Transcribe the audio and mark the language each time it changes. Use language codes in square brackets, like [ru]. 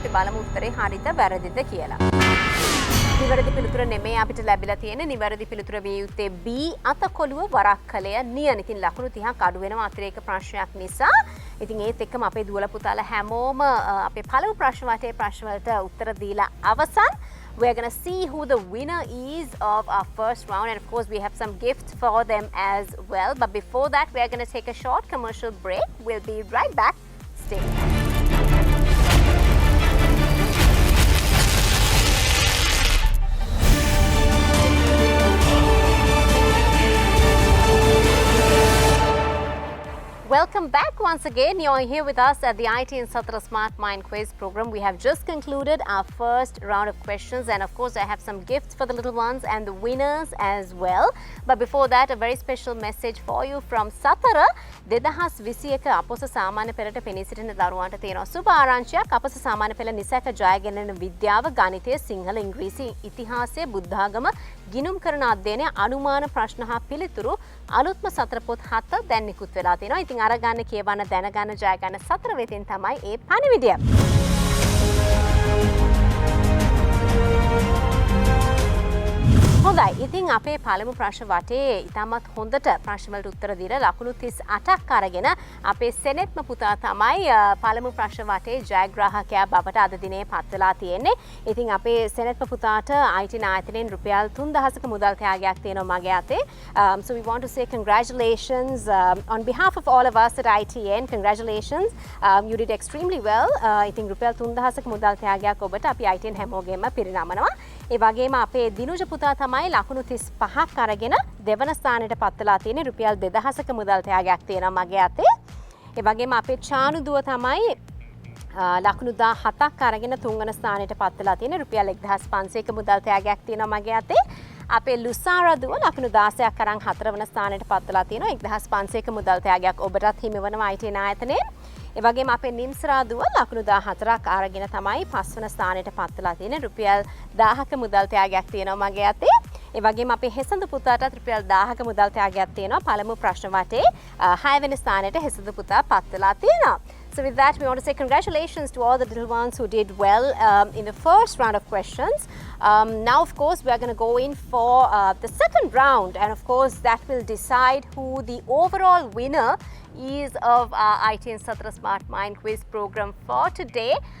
[si] අපි බලමු උත්තරේ හරිද වැරදිද කියලා. නිවැරදි පිළිතුර නෙමෙයි අපිට ලැබිලා තියෙන්නේ. නිවැරදි පිළිතුර විය යුත්තේ B අතකොළුව, වරක්කලය, නියන. ඉතින් ලකුණු 30ක් අඩු වෙනවා අතිරේක ප්‍රශ්නයක් නිසා. ඉතින් ඒත් එක්කම අපේ දුවලා පුතාලා හැමෝම අපේ පළමු ප්‍රශ්න වටේ ප්‍රශ්න වලට උත්තර දීලා අවසන්. [en] We're going to see who the winner is of our first round, and of course we have some gifts for them as well. But before that, we're going to take a short commercial break. We'll be right back. Stay tuned. Welcome back once again. You're here with us at the IT and Satra Smart Mind Quiz program. We have just concluded our first round of questions, and of course I have some gifts for the little ones and the winners as well. But before that, a very special message for you from Satara. [si] 2021 අපොස සාමාන්‍ය පෙළට පෙනී සිටින දරුවන්ට තියෙනවා සුබ ආරංචියක්. අපොස සාමාන්‍ය පෙළ නිසැක ජය ගැනෙන විද්‍යාව, ගණිතය, සිංහල, ඉංග්‍රීසි, ඉතිහාසය, බුද්ධාගම, ගිණුම් කරන අධ්‍යයනය, අනුමාන ප්‍රශ්න හා පිළිතුරු අලුත්ම සතර පොත් 7 දැන් නිකුත් වෙලා තියෙනවා. ඉතින් අරගන්න, කියවන්න, දැනගන්න, ජය ගන්න සතර වෙතින් තමයි ඒ පණිවිඩය. හොඳයි. ඉතින් අපේ පළමු ප්‍රශ්න වටේ ඉතාමත් හොඳට ප්‍රශ්න වලට උත්තර දීලා ලකුණු 38ක් අරගෙන අපේ සෙනෙත්ම පුතා තමයි පළමු ප්‍රශ්න වටේ ජයග්‍රාහකයා බවට අද දිනේ පත් වෙලා තියෙන්නේ. ඉතින් අපේ සෙනෙත්ම පුතාට IT නායතනයෙන් රුපියල් 3000ක මුදල් ත්‍යාගයක් තියෙනවා මගේ අතේ. [en] So we want to say congratulations on behalf of all of us at ITN. Congratulations. You did extremely well. [si] ඉතින් රුපියල් 3000ක මුදල් ත්‍යාගයක් ඔබට අපි ITN හැමෝගෙම පිරිනමනවා. ඒ වගේම අපේ දිනුජ පුතා තමයි ලකුණු 35ක් අරගෙන දෙවන ස්ථානයට පත් වෙලා තියෙන්නේ. රුපියල් 2000ක මුදල් ත්‍යාගයක් තියෙනවා මගේ අතේ. ඒ වගේම අපේ චානු දුව තමයි ලකුණු 17ක් අරගෙන තුන්වන ස්ථානයට පත් වෙලා තියෙන්නේ. රුපියල් 1500ක මුදල් ත්‍යාගයක් තියෙනවා මගේ අතේ. අපේ ලුසාරා දුව ලකුණු 16ක් අරන් හතරවන ස්ථානයට පත් වෙලා තියෙනවා. 1500ක මුදල් ත්‍යාගයක් ඔබටත් හිමි වෙනවා IT නායතනයෙන්. ඒ වගේම අපේ නිම්සරා දුව ලකුණු 14ක් අරගෙන තමයි පස්වන ස්ථානයට පත් වෙලා තියෙන්නේ. රුපියල් 1000ක මුදල් ත්‍යාගයක් තියෙනවා මගේ අතේ. ඒ වගේම අපේ හෙසඳු පුතාටත් රුපියල් 1000ක මුදල් ත්‍යාගයක් තියෙනවා. පළමු ප්‍රශ්න වටේ 6 වෙනි ස්ථානයට හෙසඳු පුතා පත් වෙලා තියෙනවා. [en] So with that, we want to say congratulations to all the little ones who did well in the first round of questions. Now, of course, we are going to go in for the second round, and of course, that will decide who the overall winner is of our IT and Satra Smart Mind Quiz program for today.